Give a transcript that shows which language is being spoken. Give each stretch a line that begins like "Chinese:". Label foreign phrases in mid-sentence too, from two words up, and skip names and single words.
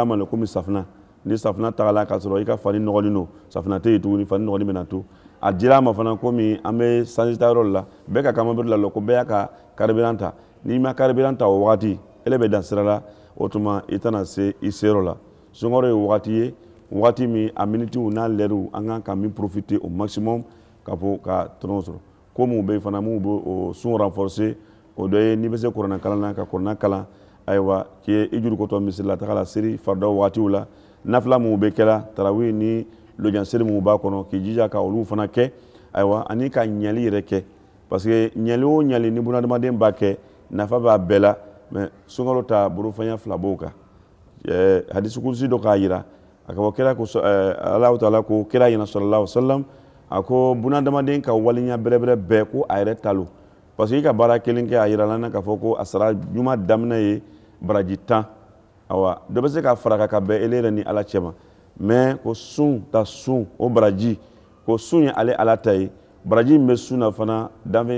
Bambara: ma komi safunɛ ni safunɛ tagala k'a sɔrɔ i ka fani nɔgɔlen don safunɛ tɛ yen tuguni fani nɔgɔlen bɛ na to a dira a ma fana komi an bɛ sanji ta yɔrɔ la bɛɛ ka kamabiri la ko bɛɛ y'a ka karibiran ta n'i ma karibiran ta o wagati ele bɛ dan sira la o tuma i tɛna se i seyɔrɔ la sunkalo ye wagati ye wagati min a minitiw n'a lɛriw an kan ka min
French: profiter au maximum
Bambara: ka fɔ ka tɔnɔ sɔrɔ ko mun bɛ yen fana mun bɛ o sun renforcer o dɔ ye n'i bɛ se kuranɛ kalan na ka kuranɛ kalan ayiwa k'i ye i juru kotɔ misiri la taga la seri farida wagatiw la nafila mun bɛ kɛla tarawih ni lɔjan seri mun b'a kɔnɔ k'i jija ka olu fana kɛ ayiwa ani ka ɲɛli yɛrɛ kɛ
French: parce que
Bambara: ɲɛli o ɲɛli ni bunadamaden b'a kɛ nafa b'a bɛɛ la mais sunkalo ta bolofɛnya fila b'o kan hadisi kurusi dɔ k'a jira a ka fɔ kira ko Alahu Taala ko kira ɲɛna
Arabic: صلى الله عليه وسلم
Bambara: a ko bunadamaden ka waleya bɛrɛbɛrɛ bɛɛ ko a yɛrɛ talo
French: parce que
Bambara: i ka baara kelen kɛ a jira la k'a fɔ ko a sara ɲuman daminɛ ye baraji 10 awa dɔ bɛ se ka fara ka bɛn ele yɛrɛ ni Ala cɛ ma mais ko sun o baraji ko sun ye ale Ala ta ye baraji min bɛ sun na fana danfɛn